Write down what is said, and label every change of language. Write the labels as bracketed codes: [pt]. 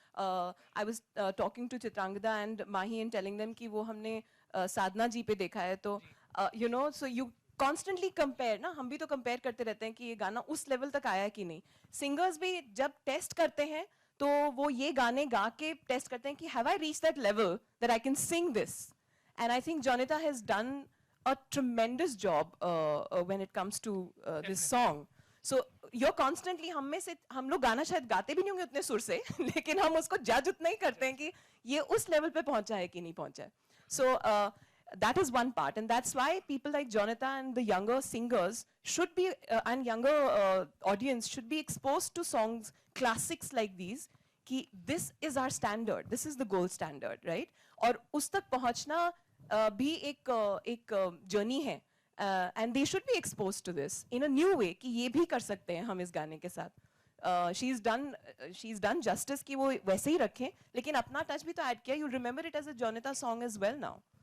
[en] I was talking to Chitrangada and Mahi and telling them [hi] कि वो हमने साधना जी पे देखा है, तो [en] you know, so you constantly compare [hi] ना, हम भी तो compare करते रहते हैं कि ये गाना उस level तक आया कि नहीं. Singers भी जब test करते हैं तो वो ये गाने गा के test करते हैं कि [en] have I reached that level that I can sing this? And I think Jonita has done a tremendous job when it comes to this song. So you're constantly, [hi] हम लोग गाना शायद गाते भी नहीं होंगे उतने सुर से, लेकिन हम उसको जज उतना ही करते हैं कि ये उस लेवल पे पहुंचा है कि नहीं पहुंचा है. [en] So that is one part, and that's why people like Jonita and the younger singers should be and younger audience should be exposed to songs, classics like these. कि this is our standard, this is the gold standard, right? [hi] और उस तक पहुंचना भी एक journey है. [en] And they should be exposed to this in a new way [hi] कि ये भी कर सकते हैं हम इस गाने के साथ. [en] She's done justice [hi] कि वो वैसे ही रखें, लेकिन अपना touch भी तो add किया. [en] You'll remember it as a Jonita song as well now.